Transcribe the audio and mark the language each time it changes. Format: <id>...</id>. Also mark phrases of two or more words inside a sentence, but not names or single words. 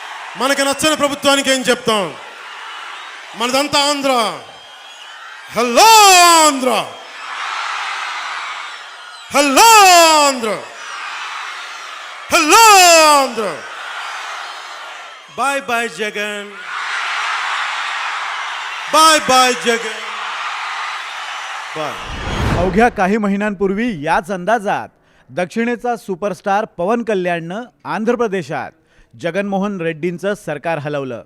<te>మనకి నచ్చని ప్రభుత్వానికి ఏం చెప్తాం? మనదంతా ఆంధ్ర. హలో ఆంధ్ర, హలో ఆంధ్ర, హలో ఆంధ్ర.</te> <en>bye bye Jagan, bye bye Jagan, bye.</en> <mr>अवघ्या काही महिन्यांपूर्वी याच अंदाजात दक्षिणेचा सुपरस्टार पवन कल्याणनं आंध्र प्रदेशात जगनमोहन रेड्डींचं सरकार हलवलं.</mr>